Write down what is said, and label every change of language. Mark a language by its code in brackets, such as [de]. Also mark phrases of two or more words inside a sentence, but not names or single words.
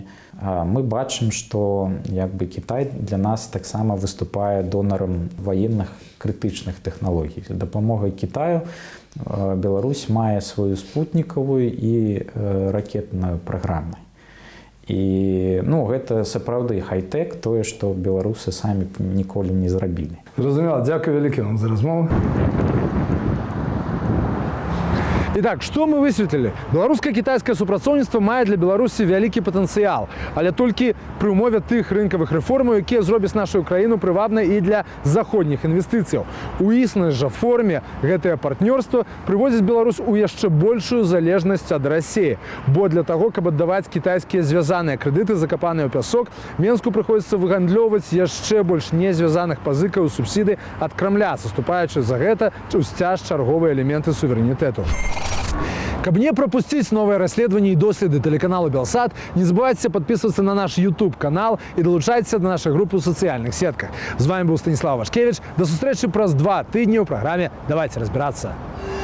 [be] Мы бачым, што Кітай для нас таксама выступае донарам ваенных крытычных тэхналогій. За дапамогай Кітаю Беларусь мае сваю спутнікавую і ракетную праграму. І гэта сапраўды хай-тэк, тое, што беларусы самі ніколі не зрабілі. Зразумела, дзякуй вялікі вам за размову. [ru] Итак, что мы высветлілі? [be] Беларуска-кітайскае супрацоўніцтва мае для Беларусі вялікі патэнцыял, але толькі пры ўмове тых рынкавых рэформаў, якія зробяць нашу краіну прывабнай і для заходніх інвестыцыяў. У існай жа форме гэтае партнёрства прыводзіць Беларусь у яшчэ большую залежнасць ад Расіі, бо для таго, каб аддаваць кітайскія звязаныя крэдыты, закапаныя ў пясок, Менску прыходзіцца выгандлёўваць яшчэ больш незвязаных пазыкаў і субсідый ад Крамля, саступаючы за гэта ў сцяж чарговыя элементы суверэнітэту. [ru] Каб не пропустить новые расследования и доследы телеканалу Белсат, не забывайте подписываться на наш YouTube-канал и долучайтесь до нашей группы в социальных сетках. С вами был Станислав Вашкевич. До встречи праз 2 тижні у программе «Давайте разбираться».